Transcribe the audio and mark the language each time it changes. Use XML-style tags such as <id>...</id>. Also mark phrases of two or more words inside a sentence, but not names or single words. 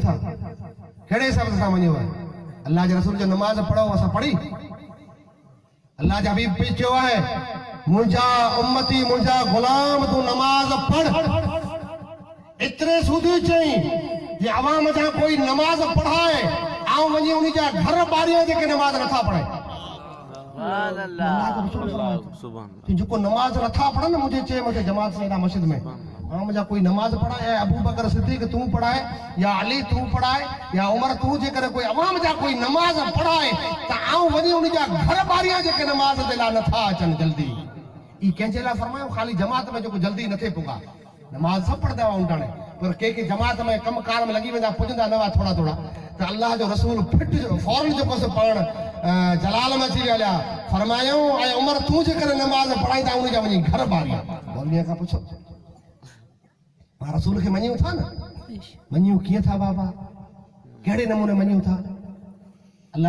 <sd>था कहिड़े हिसाब सां मञूं आहे अल्लाह जे रसूल जो नमाज़ पढ़ो असां पढ़ी अल्लाह जा हबीब पे चयो आहे मुंहिंजा उम्मती मुंहिंजा गुलाम तूं नमाज़ पढ़ एतिरे सूदी चई जे अवाम जा कोई नमाज़ पढ़ाए ऐं वञी उन जा घर ॿारियां जेके नमाज़ नथा पढ़ाए जेको नमाज़ नथा पढ़नि मुंहिंजे चए मूंखे जमात से मस्जिद में आम जा कोई नमाज़ पढ़ाए अबू बकर सिद्दीक़ तूं पढ़ाए या अली तूं पढ़ाए या उमर तूं जेकर कोई अवाम जा कोई नमाज़ पढ़ाए त आऊं वञी उन जा घर ॿारियां जेके नमाज़ जे लाइ नथा अचनि जल्दी ई कंहिंजे लाइ फरमायो ख़ाली जमात में जेको जल्दी नथे पुगा नमाज़ सभु पढ़ंदा हुआ उंटाणे पर के जमात में कम कार में लॻी वेंदा पुॼंदा न हुआ थोड़ा थोड़ा त अल्लाह जो रसूल फिट फौरन जेको सो पढ़ण जलाल में अची विया फरमायो ऐं उमर तूं जेकर नमाज़ पढ़ाईंदा उन जा वञी घर ॿारियां मौलवीअ खां पुछो मां रसूल खे मञूं था न मञूं कीअं था बाबा कहिड़े नमूने मञूं था अल्लाह</sd>